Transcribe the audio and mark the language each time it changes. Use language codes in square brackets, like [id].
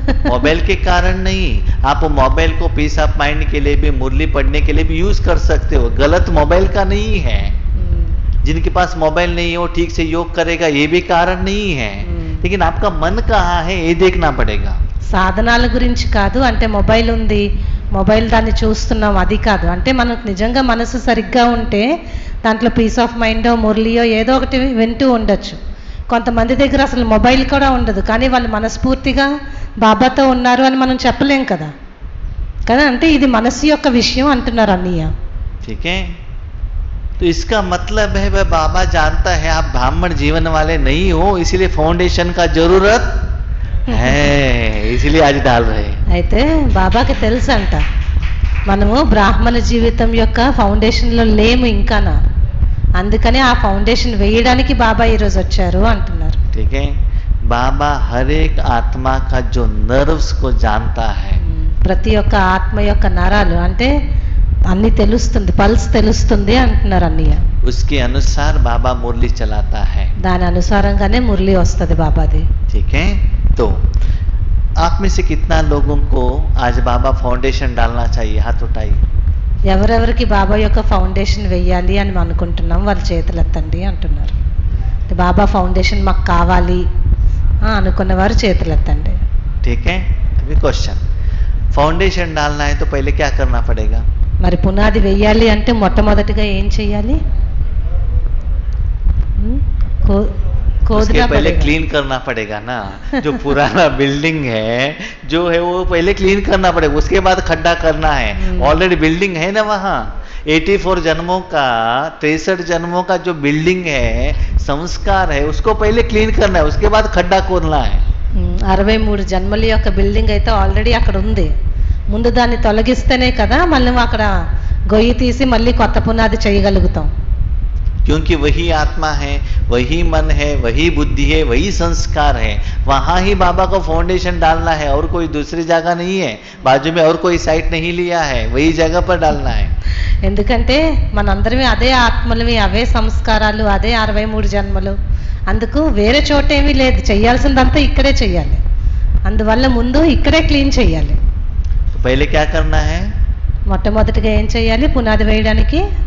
[hi] Mobile के कारण नहीं, आप मोबाइल को पीस ऑफ माइंड के लिए भी, मुरली पढ़ने के लिए भी यूज कर सकते हो, गलत मोबाइल का नहीं है। जिनके पास मोबाइल नहीं है वो ठीक से योग करेगा ये भी कारण नहीं है। लेकिन आपका मन कहाँ है ये देखना पड़ेगा। [te] సాధనాల గురించి కాదు, అంటే మొబైల్ ఉంది, మొబైల్ దాన్ని చూస్తున్నాం, అది కాదు. అంటే మనకు నిజంగా మనసు సరిగ్గా ఉంటే దాంట్లో పీస్ ఆఫ్ మైండో మురళియో ఏదో ఒకటి వింటూ ఉండొచ్చు. కొంతమంది దగ్గర అసలు మొబైల్ కూడా ఉండదు, కానీ వాళ్ళు మనస్ఫూర్తిగా బాబాతో ఉన్నారు అని మనం చెప్పలేం కదా. కదా అంటే ఇది మనసు యొక్క విషయం అంటున్నారు అన్నయ్య. [hi] ठीक है, तो इसका मतलब है वह बाबा जानता है आप ब्राह्मण जीवन वाले नहीं हो, इसीलिए फाउंडेशन का जरूरत है, इसीलिए आज डाल रहे हैं. [te] అయితే బాబాకి తెలుసు అంట మనము బ్రాహ్మణ జీవితం యొక్క ఫౌండేషన్లో లేము ఇంకానా, అందుకని ఆ ఫౌండేషన్ వేయడానికి బాబా ఈరోజు వచ్చారు అంటున్నారు. [hi] ठीक है, बाबा हर एक आत्मा का जो नर्व्स को जानता है. [te] ప్రతి ఒక్క ఆత్మ యొక్క నరాలు అంటే అన్ని తెలుస్తుంది, పల్స్ తెలుస్తుంది అంటున్నారు అన్నయ్య. [hi] उसके अनुसार बाबा मुरली चलाता है. [te] దాని అనుసారంగానే మురళి వస్తుంది బాబాది. [hi] ठीक है, तो आप में से कितना लोगों को आज बाबा फाउंडेशन डालना चाहिए, हाथ उठाइए. [te] ఎవరెవరికి బాబా యొక్క ఫౌండేషన్ వెయ్యాలి అని అనుకుంటున్నాం వాళ్ళు చేతులు ఎత్తండి అంటున్నారు. బాబా ఫౌండేషన్ మాకు కావాలి అనుకున్న వారు చేతులు ఎత్తండి. [hi] ठीक है, अभी क्वेश्चन, फाउंडेशन डालना है तो पहले क्या करना पड़ेगा? [te] మరి పునాది వెయ్యాలి అంటే మొట్టమొదటిగా ఏం చెయ్యాలి? [hi] उसके पहले क्लीन करना पड़ेगा ना. जो पुराना बिल्डिंग है जो है वो पहले क्लीन करना पड़ेगा, उसके बाद खड्डा करना है. ऑलरेडी बिल्डिंग है ना वहाँ, 84 जन्मों का 63 जन्मों का जो बिल्डिंग है, संस्कार है, उसको पहले क्लीन करना है, उसके बाद खड्डा खोलना है. [te] 63 జన్మల యొక్క బిల్డింగ్ అయితే ఆల్రెడీ అక్కడ ఉంది, ముందు దాన్ని తొలగిస్తేనే కదా మళ్ళీ అక్కడ గొయ్యి తీసి మళ్ళీ కొత్త పునాది చేయగలుగుతాం. [hi] क्योंकि वही आत्मा है, वही मन है, वही बुद्धि है, वही संस्कार है, वहाँ ही बाबा को फाउंडेशन डालना है, और कोई दूसरी जगह नहीं है, बाजू में और कोई साइट नहीं लिया है, वही जगह पर डालना है. [te] ఎందుకంటే మనందరమే అదే ఆత్మలవి, అవే సంస్కారాలు, అదే 63 జన్మలు, అందుకు వేరే చోట ఏమీ లేదు, చెయ్యాల్సిందంతా ఇక్కడే చెయ్యాలి. అందువల్ల ముందు ఇక్కడే క్లీన్ చెయ్యాలి. [hi] तो पहले क्या करना है? [te] మొట్టమొదటిగా ఏం చెయ్యాలి పునాది వేయడానికి?